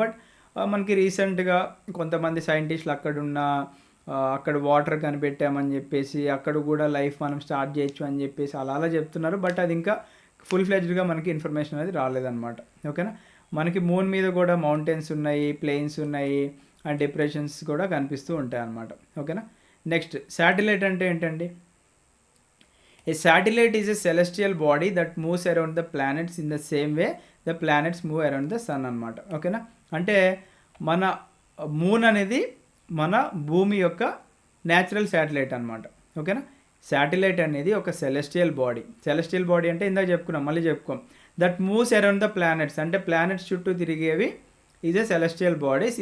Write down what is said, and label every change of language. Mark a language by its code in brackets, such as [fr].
[te] But మనకి రీసెంట్గా కొంతమంది సైంటిస్టులు అక్కడ వాటర్ కనిపెట్టామని చెప్పేసి అక్కడ కూడా లైఫ్ మనం స్టార్ట్ చేయొచ్చు అని చెప్పేసి అలా చెప్తున్నారు. బట్ అది ఇంకా ఫుల్ ఫ్లెడ్జ్డ్గా మనకి ఇన్ఫర్మేషన్ అనేది రాలేదన్నమాట. ఓకేనా, మనకి మూన్ మీద కూడా మౌంటైన్స్ ఉన్నాయి, ప్లెయిన్స్ ఉన్నాయి అండ్ డిప్రెషన్స్ కూడా కనిపిస్తూ ఉంటాయి అన్నమాట. ఓకేనా, నెక్స్ట్ శాటిలైట్ అంటే ఏంటండి? [en] A satellite is a celestial body that moves around the planets in the same way the planets move around the sun అన్నమాట. [te] ఓకేనా, అంటే మన మూన్ అనేది మన భూమి యొక్క న్యాచురల్ శాటిలైట్ అనమాట. ఓకేనా, శాటిలైట్ అనేది ఒక సెలెస్టియల్ బాడీ అంటే ఇందాక చెప్పుకున్నాం, మళ్ళీ చెప్పుకోం. [en] that moves around the planets [te] అంటే ప్లానెట్స్ చుట్టూ తిరిగేవి [en] Is a celestial bodies.